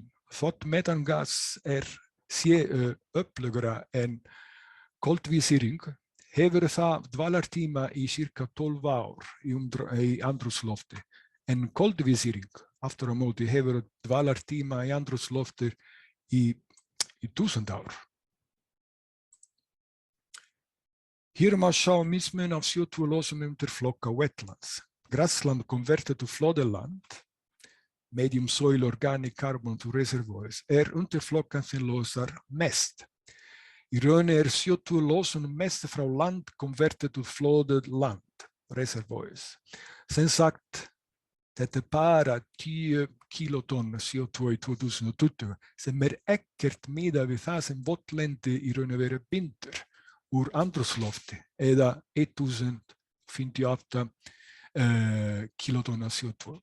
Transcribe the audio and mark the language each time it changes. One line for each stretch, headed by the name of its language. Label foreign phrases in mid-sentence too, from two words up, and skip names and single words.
Icelandic: Þótt metangas sé öflugra en koltvísýring, hefur það dvalartíma í sirka 12 ár í andrúmslofti, en koltvísýring aftur á móti hefur dvalartíma í andrúmslofti í 1000 ár. Hér má sjá mismun af CO2-losun undir flokka wetlands.
English: Grassland converted to flooded land, medium soil organic carbon to reservoirs,
Icelandic: undir flokkan sem losar mest. Í raun CO2-losun mest frá
English: land converted to flooded land, reservoirs.
Icelandic: Sem sagt, þetta bara 10 kilotonn CO2 í 2020, sem ekkert miðað við það sem votlendi í raun og veru bindur úr andrúmslofti, eða 1058 kilotonna CO2.